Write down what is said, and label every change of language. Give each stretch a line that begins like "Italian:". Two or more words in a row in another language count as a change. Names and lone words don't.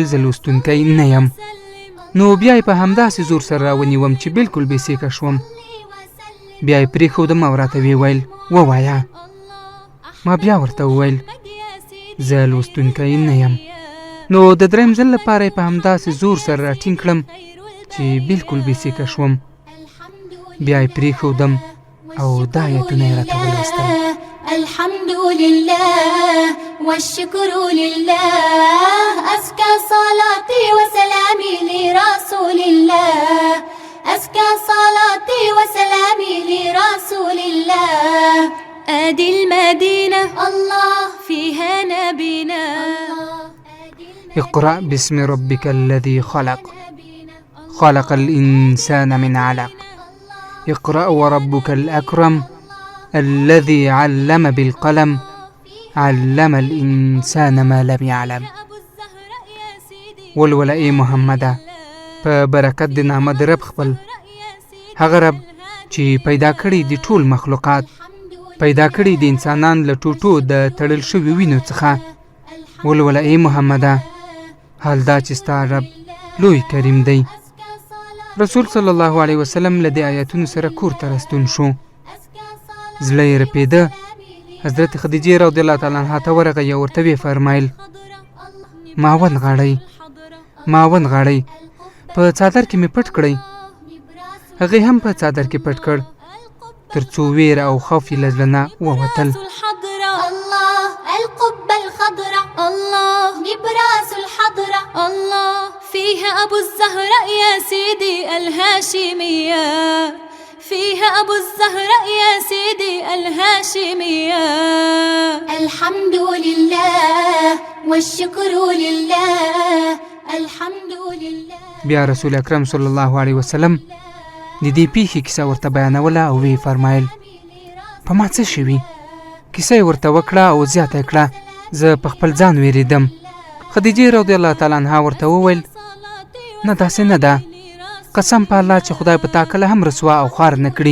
Pashto: زه لوستونکی نه یم نو بیا یې په همداسې زور سره راونیوم چې بلکل بېسیکه شوم بیا یې پرېښودم او راته ویې ویل ووایه ما بیا ورته وویل زه لوستونکی نه یم نو د دریم ځل لپاره یې په همداسې زور سره راټینګ کړم چې بلکل بېسیکه شوم بیا یې پرېښودم او دا آیتونه یې راته ولوستل
Arabic: الحمد لله والشكر لله أزكى صلاتي وسلامي لرسول الله أزكى صلاتي وسلامي لرسول الله أدي المدينة الله فيها نبينا اقرأ باسم ربك الذي خلق خلق الإنسان من علق اقرأ وربك الأكرم الذي علم بالقلم علم الإنسان ما لم يعلم.
Pashto: ولولا ای محمده په برکت د نامه د رب خپل، هغه رب چې پیدا کړي د ټول مخلوقات، پیدا کړي د انسانان له ټوټو د تړل شوي وینو څخه. ولولا ای محمده حال دا چې ستا رب لوی کریم دی. رسول صلی الله علیه وسلم له دې آیاتونو سره کور ته راستون شو. زړه یې رپېده. حضرت خدیجې رضی الله تعالی عنها ته ورغی او ورته ویې فرمایل ما ونغاړئ، ما ونغاړئ، په څادر کې مې پټ کړئ. هغې هم په څادر کې پټ کړ تر څو ویره او خوف یې له زړه نه ووتل.
Arabic: الله القبة الخضراء الله نبراس الحضرة الله فيها أبو الزهراء يا سيدي الهاشمية فيها أبو الزهراء يا سيدي الهاشمية. الحمد لله والشكر لله الحمد لله.
Pashto: بیا رسول اکرم صلی الله علیه وسلم د دې پیښې کیسه ورته بیانوله او وی فرمایل په ما څه شوي؟ کیسه یې ورته وکړه او زیاته کړه زه په خپل ځان ویرېدم. خدیجې رضی الله تعالی عنها ورته وویل نه داسې نه ده، قسم په الله چې خدای په تا کله هم رسوا او خوار نه کړي.